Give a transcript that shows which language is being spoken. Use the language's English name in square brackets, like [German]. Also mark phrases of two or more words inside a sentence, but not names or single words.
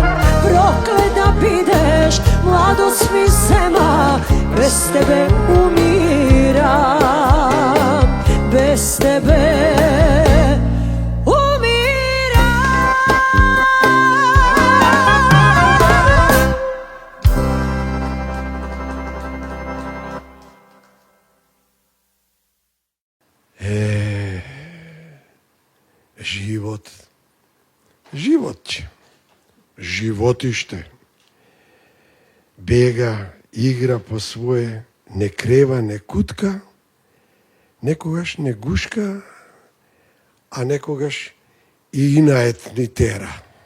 [Macedonian] Проклет да бидеш, младост ми зема, без тебе умирам, без тебе умирам. Живот ќе. Животиште. Бега, игра по свое, не крева, не кутка, некогаш не гушка, а некогаш и инаетни тера.